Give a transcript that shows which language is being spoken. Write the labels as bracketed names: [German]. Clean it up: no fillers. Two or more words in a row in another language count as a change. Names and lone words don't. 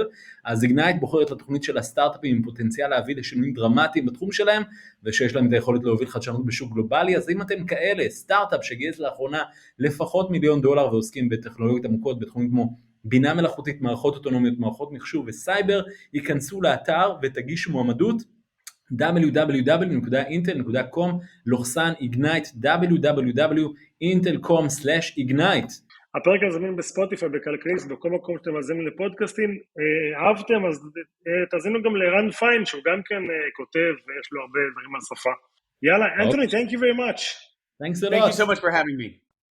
[Hebrew] אז איגנייט בוחרת לתוכנית של הסטארט-אפים עם פוטנציאל להביא לשינויים דרמטיים בתחום שלהם ושיש להם את היכולת להוביל חדשנות בשוק גלובלי. אז אם אתם כאלה, סטארט-אפ שגייס לאחרונה לפחות $1,000,000 ועוסקים בטכנולוגיות עמוקות בתחומים כמו בינה מלאכותית, מערכות אוטונומיות, מערכות מחשוב וסייבר, ייכנסו לאתר ותגישו מועמדות www.intel.com/ignite www.intel.com/ignite. הפרק הזה זמין בספוטיפיי, בכלכליסט, בכל מקום שאתם מאזינים לפודקאסטים. אהבתם, אז תאזינו גם לרן פיין, שהוא גם כן כותב, ויש לו הרבה דברים על שפה. יאללה, אנתוני, [English] thank you very much. Thanks a lot. Thank you so much for having me.